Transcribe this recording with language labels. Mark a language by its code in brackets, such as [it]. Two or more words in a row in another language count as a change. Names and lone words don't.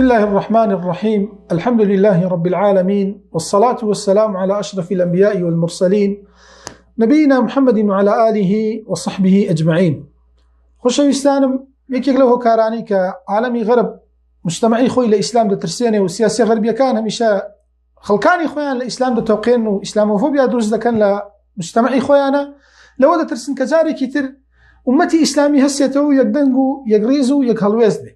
[ar] الله الرحمن الرحيم. الحمد لله رب العالمين، والصلاة والسلام على أشرف الأنبياء والمرسلين نبينا محمد وعلى آله وصحبه أجمعين. [ckb] خوشویستانم یەکێک لەو هۆکارانی کە عالمی غەرب مجتمعی خۆی لە ئیسلام دەترسێنێ و سیاسی غەربیەکان هەمیشە خەڵکانی خۆیان لە ئیسلام دەتەوقێن و ئیسلامۆفۆبیا دروست دەکەن لە مجتمعی خۆیانە، لەوە دەترسن کە جارێکی تر ئومەتی ئیسلامی هەستێتەوە و یەکدەنگ و یەکڕێز و یەک هەڵوێز بێ.